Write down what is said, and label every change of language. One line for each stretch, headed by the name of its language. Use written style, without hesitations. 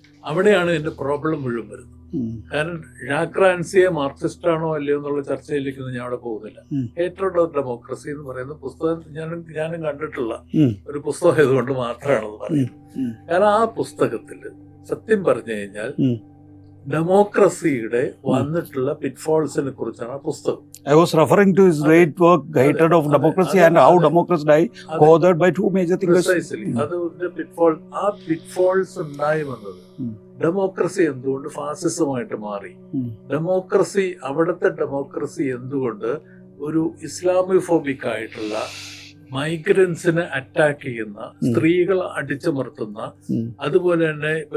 Malayalam: അവിടെയാണ് ഇതിന്റെ പ്രോബ്ലം മുഴുവൻ വരുന്നത്. കാരണം ജാക്ക് റാൻസിയെ മാർക്സിസ്റ്റ് ആണോ അല്ലയോ എന്നുള്ള ചർച്ചയിലേക്കൊന്നും ഞാൻ അവിടെ പോകുന്നില്ല. ഹേറ്റഡ് ഓഫ് ഡെമോക്രസി എന്ന് പറയുന്ന പുസ്തകം ഞാനും കണ്ടിട്ടുള്ള ഒരു പുസ്തകം ആയതുകൊണ്ട് മാത്രമാണെന്ന് പറയുന്നത്. കാരണം ആ പുസ്തകത്തിൽ സത്യം പറഞ്ഞു കഴിഞ്ഞാൽ ഡെമോക്രസിയുടെ വന്നിട്ടുള്ള പിറ്റ്ഫോൾസിനെ കുറിച്ചാണ് ആ പുസ്തകം.
English: I was referring to his great work, Hatred of Democracy, and how democracy died, co-authored by two major thinkers. Precisely.
Malayalam: അതിന്റെ പിറ്റ്ഫോൾസ് ഉണ്ടായി വന്നത് ഡെമോക്രസി എന്തുകൊണ്ട് ഫാസിസമായിട്ട് മാറി, ഡെമോക്രസി അവിടുത്തെ ഡെമോക്രസി എന്തുകൊണ്ട് ഒരു ഇസ്ലാമിഫോബിക് ആയിട്ടുള്ള മൈഗ്രൻസിനെ അറ്റാക്ക് ചെയ്യുന്ന, സ്ത്രീകളെ അടിച്ചമർത്തുന്ന, അതുപോലെ തന്നെ